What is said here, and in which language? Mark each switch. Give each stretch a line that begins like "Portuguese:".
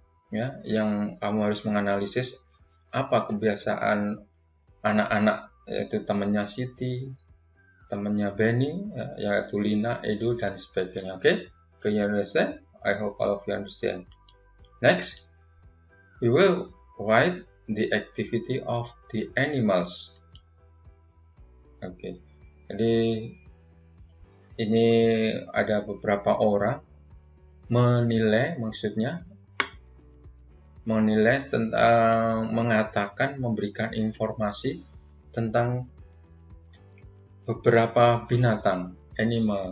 Indonesian: Ya, yang kamu harus menganalisis apa kebiasaan anak-anak, yaitu temannya Siti, temannya Benny, ya, yaitu Lina, Edu, dan sebagainya.
English: Oke, do you understand? I hope all of you understand. Next, we will write the activity of the animals.
Indonesian: Oke, jadi ini ada beberapa orang menilai, maksudnya menilai tentang, mengatakan, memberikan informasi tentang beberapa binatang, animal.